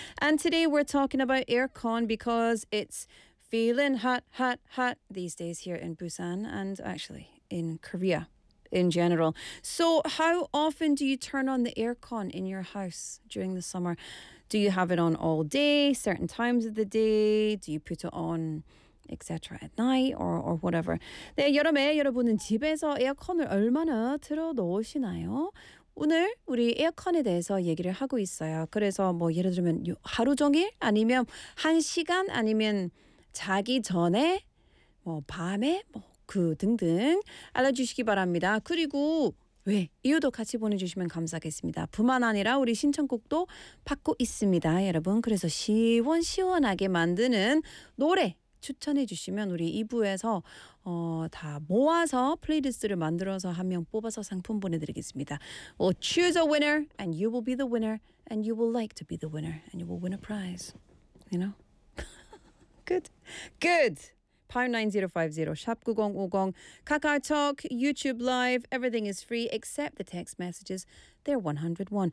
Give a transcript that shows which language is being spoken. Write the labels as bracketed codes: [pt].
[en] And today we're talking about aircon because it's feeling hot, hot, hot these days here in Busan and actually in Korea. In general. So how often do you turn on the aircon in your house during the summer? Do you have it on all day, certain times of the day? Do you put it on, etc. at night or whatever? [ko] 네, 여름에 여러분은 집에서 에어컨을 얼마나 틀어 놓으시나요? 오늘 우리 에어컨에 대해서 얘기를 하고 있어요. 그래서 뭐 예를 들면 하루 종일 아니면 한 시간 아니면 자기 전에 뭐 밤에 뭐 그 등등 알려주시기 바랍니다. 그리고 왜 이유도 같이 보내주시면 감사하겠습니다. 뿐만 아니라 우리 신청곡도 받고 있습니다. 여러분 그래서 시원시원하게 만드는 노래 추천해 주시면 우리 2부에서 다 모아서 플레이리스트를 만들어서 한 명 뽑아서 상품 보내드리겠습니다. [en] We'll choose a winner and you will be the winner and you will like to be the winner and you will win a prize. You know? Good. Good. #9050 #9050 KakaoTalk, YouTube Live, everything is free except the text messages. They're 101.